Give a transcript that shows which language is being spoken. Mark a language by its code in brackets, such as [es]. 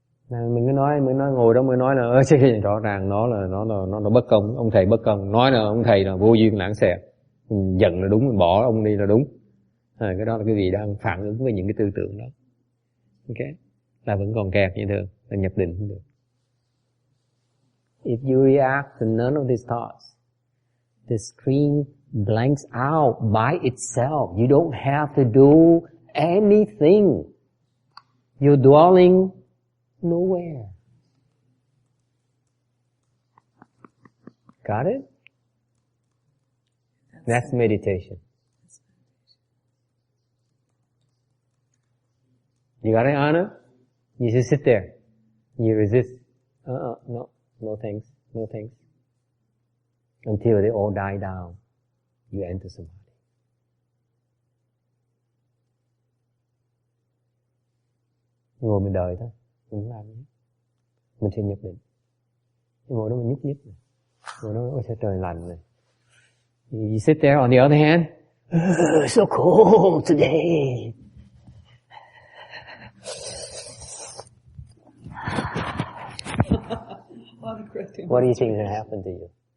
[vi] Mình cứ nói ngồi đó mới nói là rõ ràng nó bất công, ông thầy bất công, nói là ông thầy là vô duyên lãng xẹt, mình giận là đúng, mình bỏ ông đi là đúng. Cái đó là cái gì đang phản ứng với những cái tư tưởng đó. Ok, là vẫn còn kẹt như thường, là nhập định không được. [en] If you react to none of these thoughts, the screen blanks out by itself. You don't have to do anything. You're dwelling nowhere. Got it? That's meditation. You got it, Anna? You just sit there. You resist. No thanks. No thanks. Until they all die down, you enter samadhi. [vi] Ngồi mình đợi thôi. Mình không làm gì. Mình sẽ nhập định. Ngồi đó mình nhúc nhích này. Ngồi đó, ôi sao trời lạnh này. [en] You sit there, on the other hand, so cold today. What do you think is going to happen to you?